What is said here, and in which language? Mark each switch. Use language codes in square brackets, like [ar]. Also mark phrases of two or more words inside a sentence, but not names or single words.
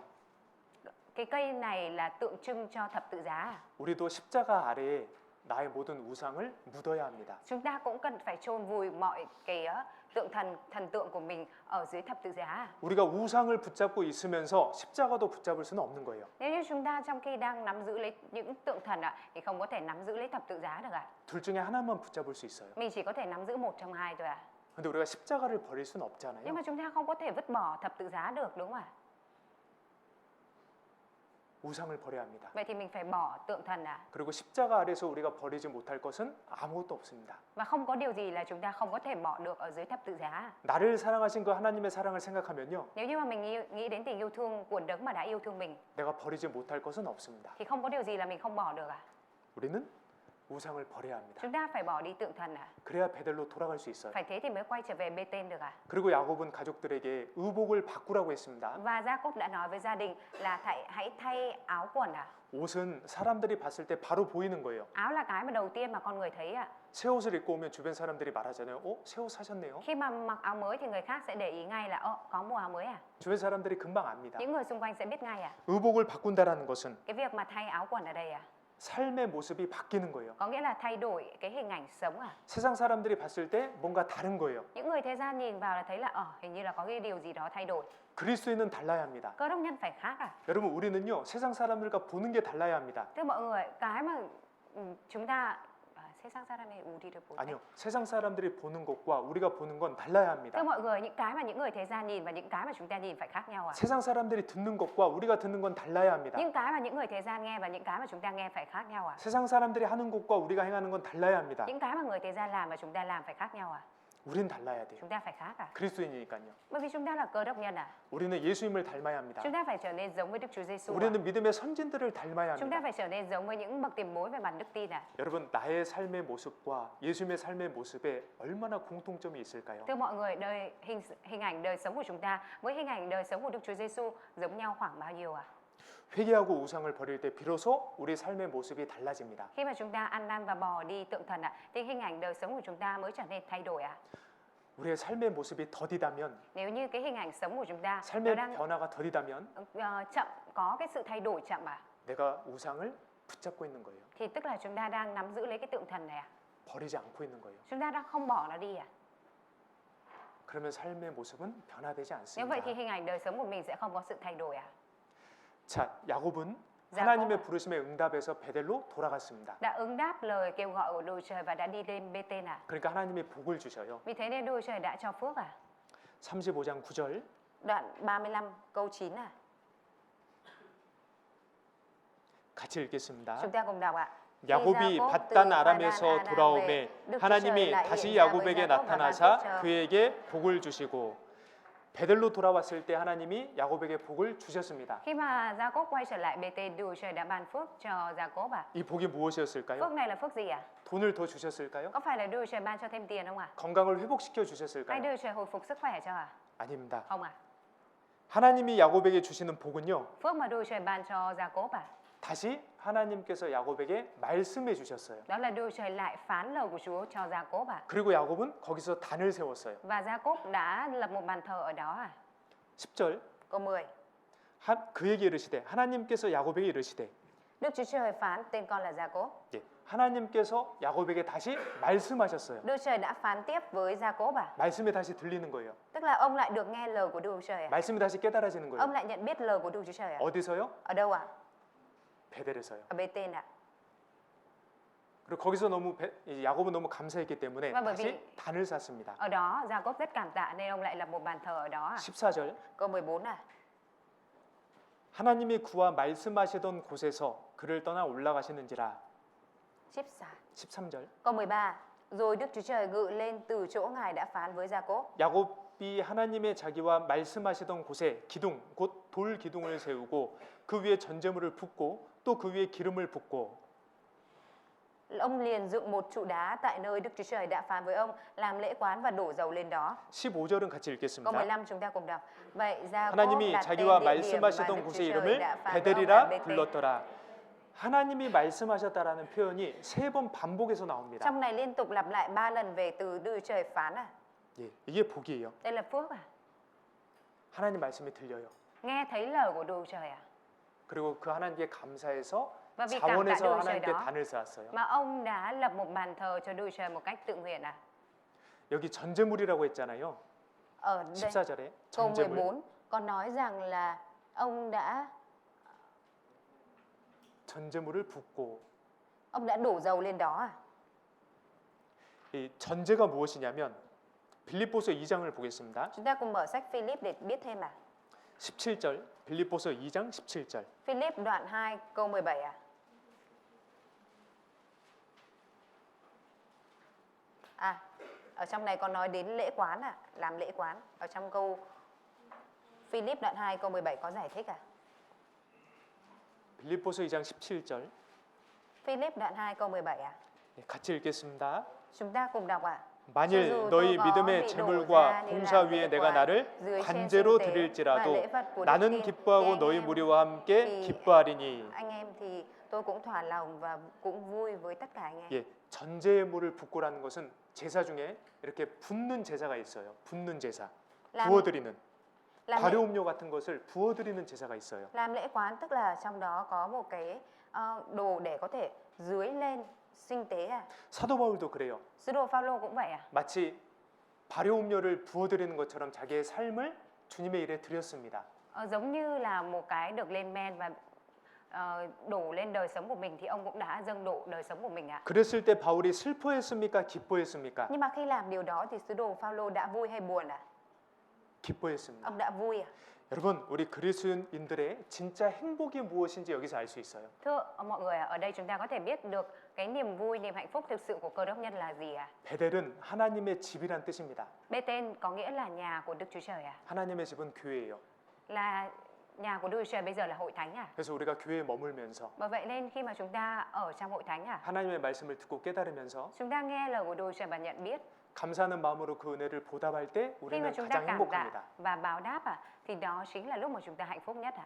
[vi] Cái cây này là tượng trưng cho thập tự giá à. [ko] 우리도 십자가 아래에 나의 모든 우상을 묻어야 합니다. [vi] Chúng ta cũng cần phải chôn vùi mọi cái thần tượng của mình ở dưới thập tự giá à. [ko] 우리가 우상을 붙잡고 있으면서 십자가도 붙잡을 수는 없는 거예요. [vi] Nếu như chúng ta trong khi đang nắm giữ lấy những tượng thần thì không có thể nắm giữ lấy thập tự giá được à. [ko] 둘 중에 하나만 붙잡을 수 있어요. [vi] Mình chỉ có thể nắm giữ một trong hai thôi à. [ko] 근데 우리가 십자가를 버릴 수는 [vi] Nhưng [ko] 없잖아요. [vi] mà chúng ta không có thể vứt bỏ thập tự giá được, đúng không ạ? [ko] 우상을 버려야 합니다. [vi] Vậy thì mình phải bỏ tượng thần à. [ko] 그리고 십자가 아래서 우리가 버리지 못할 것은 아무것도 없습니다. [vi] Và không có điều gì là chúng ta không có thể bỏ được ở dưới thập tự giá. [ko] 나를 사랑하신 그 하나님의 사랑을 생각하면요. [vi] Nếu như mà mình nghĩ đến tình yêu thương của đấng mà đã yêu thương mình, [ko] 내가 버리지 못할 것은 없습니다. [vi] thì không có điều gì là mình không bỏ được à. [ko] 우리는 우상을 버려야 합니다. [vi] Chúng ta phải bỏ đi tượng thần à. [ko] 그래야 베델로 돌아갈 수 있어요. [vi] Phải thế thì mới quay trở về Bê-tên được à. [ko] 그리고 야곱은 가족들에게 의복을 바꾸라고 했습니다. [vi] Và Gia-cốp đã nói với gia đình là hãy thay áo quần à. [ko] 옷은 사람들이 봤을 때 바로 보이는 거예요. [vi] Áo là cái mà đầu tiên mà con người thấy à. [ko] 새 옷을 입고 오면 주변 사람들이 말하잖아요. 새 옷 사셨네요. [vi] Khi mà mặc áo mới thì người khác sẽ để ý ngay là có mua áo mới à. [ko] 주변 사람들이 금방 압니다. [vi] Những người xung quanh sẽ biết ngay à. [ko] 의복을 바꾼다라는 것은 [vi] Cái việc mà thay áo quần ở đây à, [ko] 삶의 모습이 바뀌는 거예요. [vi] có nghĩa là thay đổi cái hình ảnh sống à. [ko] 세상 사람들이 봤을 때 뭔가 다른 거예요. [vi] Những người thế gian nhìn vào là thấy là hình như là có cái điều gì đó thay đổi. [ko] 그리스도인은 달라야 합니다. [vi] Cơ đốc nhân phải khác à. [ko] 여러분, 우리는요 세상 사람들과 보는 게 달라야 합니다. [vi] Thưa mọi người, cái mà chúng ta [ko] 세상 사람의 우리를 볼 때. 아니요, 세상 사람들이 보는 것과 우리가 보는 건 달라야 합니다. [vi] Thưa mọi người, những cái mà những người thế gian nhìn và những cái mà chúng ta nhìn phải khác nhau à. [ko] 세상 사람들이 듣는 것과 우리가 듣는 건 달라야 합니다. [vi] Những cái mà những người thế gian nghe và những cái mà chúng ta nghe phải khác nhau à. [ko] 세상 사람들이 하는 것과 우리가 행하는 건 달라야 합니다. [vi] Những cái mà người thế gian làm và chúng ta làm phải khác nhau à. [ko] 우린 달라야 돼요. [vi] Chúng ta phải khác à. [ko] 그리스도인이니까요. [vi] Bởi vì chúng ta là cơ đốc nhân à. [ko] 우리는 예수님을 닮아야 합니다. [vi] Chúng ta phải trở nên giống với Đức Chúa Giêsu. [ko] 우리는 믿음의 선진들을 닮아야 [vi] Chúng ta [ko] 합니다. [vi] phải trở nên giống với những bậc tiền bối về mặt đức tin à. [ko] 여러분, 나의 삶의 모습과 예수님의 삶의 모습에 얼마나 공통점이 있을까요? [vi] Thưa mọi người, hình ảnh đời sống của chúng ta với hình ảnh đời sống của Đức Chúa Giêsu giống nhau khoảng bao nhiêu à? [ko] 회개하고 우상을 버릴 때 비로소 우리 삶의 모습이 달라집니다. [vi] Khi mà chúng ta ăn năn và bỏ đi tượng thần thì hình ảnh đời sống của chúng ta mới trở nên thay đổi à? [ko] 우리의 삶의 모습이 더디다면, [vi] Nếu như cái hình ảnh sống của chúng ta nó [ko] 삶의 [vi] đang [ko] 변화가 더디다면 [vi] chậm, có cái sự thay đổi chậm à? [ko] 내가 우상을 붙잡고 있는 거예요. [vi] Thì tức là chúng ta đang nắm giữ lấy cái tượng thần này à? [ko] 버리지 않고 있는 거예요. [vi] Chúng ta đang không bỏ nó đi à? [ko] 그러면 삶의 모습은 변화되지 [vi] Nếu vậy [ko] 않습니다. [vi] thì hình ảnh đời sống của mình sẽ không có sự thay đổi à? [ko] 자, 야곱은 야곱. 하나님의 부르심에 응답해서 베델로 돌아갔습니다. [vi] Đã ứng đáp lời kêu gọi của Đức Trời và đã đi lên Bê-tên à? [ko] 그러니까 하나님이 복을 주셔요. [vi] Vì thế nên Đức Trời đã cho phước à? [ko] 35장 9절 [vi] Đoạn 35 câu 9 à? [ko] 같이 읽겠습니다. [vi] Chúng ta cùng đọc ạ. [ko] 야곱이 밧단 아람에서 돌아오매 하나님이 다시 야곱에게 나타나사 그에게 복을 주시고 베델로 돌아왔을 때 하나님이 야곱에게 복을 주셨습니다. [vi] Khi mà Gia-cốp quay trở lại Bê-tên, Đức Trời đã ban phước cho Gia-cốp à? [ko] 이 복이 무엇이었을까요? [vi] Phước này là phước gì à? [ko] 돈을 더 주셨을까요? [vi] Có phải là Đức Trời ban cho thêm tiền không ạ? [ko] 건강을 회복시켜 [vi] Hay [ko] 주셨을까요? [vi] Đức Trời hồi phục sức khỏe cho à? [ko] 아닙니다. [vi] Không à? [ko] 하나님이 야곱에게 주시는 복은요. [vi] Phước mà Đức Trời ban cho Gia-cốp à? [ko] 다시 하나님께서 야곱에게 말씀해 주셨어요. [vi] Đó là Đức Trời lại phán lời của Chúa cho Gia-cốp ạ. [ko] 그리고 야곱은 거기서 단을 세웠어요. [vi] Và Gia-cốp đã lập một bàn thờ ở đó à. [ko] 10절 [vi] Câu 10. [ko] 그에게 이르시되 하나님께서 야곱에게 이르시되 [vi] Đức Chúa Trời phán tên con là Gia-cốp. [ko] 예, 하나님께서 야곱에게 다시 말씀하셨어요. [vi] Đức Trời đã phán tiếp với Gia-cốp à. [ko] 말씀이 다시 들리는 거예요. [vi] Tức là ông lại được nghe lời của Đức Trời à. [ko] 말씀이 다시 깨달아지는 [vi] Ông [ko] 거예요. [vi] lại nhận biết lời của Đức Chúa Trời à. [ko] 어디서요? [vi] Ở đâu ạ? [ko] 베델에서요. [vi] Ở Bê-tên ạ. [ko] 그리고 거기서 야곱은 너무 감사했기 때문에 [vi] Và bởi [ko] 다시 [vi] vì [ko] 단을 샀습니다. [vi] ở đó Gia-cốp rất cảm tạ nên ông lại lập một bàn thờ ở đó à. [ko] 14절 [vi] Câu 14 à. [ko] 하나님이 그와 말씀하시던 곳에서 그를 떠나 올라가시는지라. 14. 13절 [vi] Câu 13. Rồi Đức Chúa Trời ngự lên từ chỗ Ngài đã phán với Gia-cốp. [ko] 야곱이 하나님의 자기와 말씀하시던 곳에 기둥 곧 돌 기둥을 세우고 그 위에 전제물을 붓고 또 그 위에 기름을 붓고 [vi] Ông liền dựng một trụ đá tại nơi Đức Chúa Trời đã phán với ông, làm lễ quán và đổ dầu lên đó. [ko] 15절은 같이 [vi] Câu [ko] 읽겠습니다. [vi] 15 chúng ta cùng đọc. Vậy Gia-cốp [ko] 하나님이 [vi] đặt tên [ko] 자기와 [vi] địa điểm mà [ko] 말씀하시던 [vi] Đức [ko] 곳의 [vi] Chúa Trời [ko] 이름을 [vi] đã phán với ông là [ko] 베델이라 [vi] Bê-tên. [ko] 불렀더라. 하나님이 말씀하셨다라는 표현이 3번 반복해서 나옵니다. [vi] Trong này liên tục lặp lại 3 lần về từ Đức Chúa Trời phán à. [ko] 예, 이게 복이에요. [vi] Đây là phước à. [ko] 하나님 말씀이 들려요. [vi] Nghe thấy lời của Đức Chúa Trời à. [ko] 그리고 그 하나님께 감사해서 [vi] Và vì cảm tạ Đức [ko] 자원해서 [vi] Chúa Trời [ko] 하나님께 [vi] đó [ko] 단을 쌓았어요. [vi] mà ông đã lập một bàn thờ cho Đức Chúa Trời một cách tự nguyện à. [ko] 여기 전제물이라고 했잖아요. [vi] Ở đây [ko] 14절에 [vi] câu [ko] 전제물. [vi] 14 có nói rằng là ông [ko] 전제물을 붓고 [vi] đã đổ dầu lên đó à. [ko] 이 전제가 무엇이냐면 빌립보서 2장을 보겠습니다. [vi] Chúng ta cùng mở sách Philip để biết thêm à. [ko] 17절 빌립보서 2장 17절 [vi] Philip đoạn 2 câu 17 à. À, ở trong này có nói đến lễ quán à, làm lễ quán. Ở trong câu Philip đoạn 2 câu 17 có giải thích à. [ko] 빌립보서 2장 17절 [vi] Philip đoạn 2 câu 17 à. [ko] 같이 읽겠습니다. [vi] Chúng ta cùng đọc à. [ko] 만일 너희 믿음의 재물과 봉사 위에 내가 나를 관제로 드릴지라도 나는 기뻐하고 너희 무리와 함께 기뻐하리니. [vi] Anh em thì tôi cũng thỏa lòng và cũng vui với tất cả anh em. [ko] 예, 전제물을 붓고라는 것은 제사 중에 이렇게 붓는 제사가 있어요. 붓는 제사. 부어드리는 발효음료 같은 것을 부어드리는 제사가 있어요. [vi] Làm lễ quán tức là trong đó có một cái đồ để có thể dưới lên sinh tế à. [ko] 사도 바울도 그래요. [vi] Sứ đồ Phaolô cũng vậy à. [ko] 마치 발효음료를 부어드리는 것처럼 자기의 삶을 주님의 일에 드렸습니다. [vi] Giống như là một cái được lên men và đổ lên đời sống của mình thì ông cũng đã dâng đổ đời sống của mình ạ. [ko] 그랬을 때 바울이 슬퍼했습니까? 기뻐했습니까? [vi] Nhưng mà khi làm điều đó thì sứ đồ Phaolô đã vui hay buồn ạ? [ko] 기뻐했습니다. [vi] Ông đã vui à? [ko] 여러분, 우리 그리스도인들의 진짜 행복이 무엇인지 여기서 알 수 있어요. [vi] Thưa mọi người, ở đây chúng ta có thể biết được cái niềm vui, niềm hạnh phúc thực sự của Cơ Đốc nhân là gì ạ? [ko] 베델은 하나님의 집이란 뜻입니다. [vi] Bê-tên có nghĩa là nhà của Đức Chúa Trời ạ. [ko] 하나님의 집은 교회예요. [vi] Là nhà của Đức Chúa Trời bây giờ là hội thánh à? [ko] 그래서 우리가 교회에 머물면서 [vi] Bởi vậy nên khi mà chúng ta ở trong hội thánh à, [ko] 하나님의 말씀을 듣고 깨달으면서 [vi] chúng ta nghe lời của Đức Chúa Trời và nhận biết. [ko] 감사하는 마음으로 그 은혜를 보답할 때 [vi] Khi mà [ko] 우리는 [vi] chúng ta [ko] 가장 [vi] cảm [ko] 행복합니다. [vi] tạ và báo đáp à, thì đó chính là lúc mà chúng ta hạnh phúc nhất ạ.